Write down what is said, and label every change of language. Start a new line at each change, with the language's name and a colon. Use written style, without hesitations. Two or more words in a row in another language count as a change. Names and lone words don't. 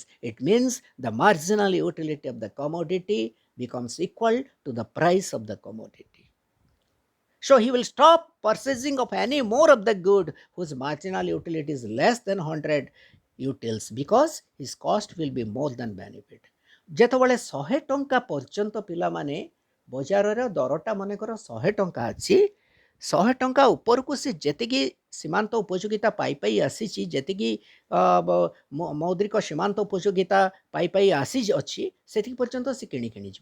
English: It means the marginal utility of the commodity becomes equal to the price of the commodity. So he will stop purchasing of any more of the good whose marginal utility is less than 100 utils, because his cost will be more than benefit.
Odia: ଯେତେବେଳେ 100 ଟଙ୍କା ପର୍ଯ୍ୟନ୍ତ ପିଲାମାନେ ବଜାରର ଦରଟା ମନେକର 100 ଟଙ୍କା ଅଛି, 100 ଟଙ୍କା ଉପରକୁ ସେ ଯେତିକି ସୀମାନ୍ତ ଉପଯୋଗିତା ପାଇ ଆସିଛି, ଯେତିକି ମୌଦ୍ରିକ ସୀମାନ୍ତ ଉପଯୋଗିତା ପାଇ ଆସିଅଛି, ସେତିକି ପର୍ଯ୍ୟନ୍ତ ସେ କିଣି ଯିବ।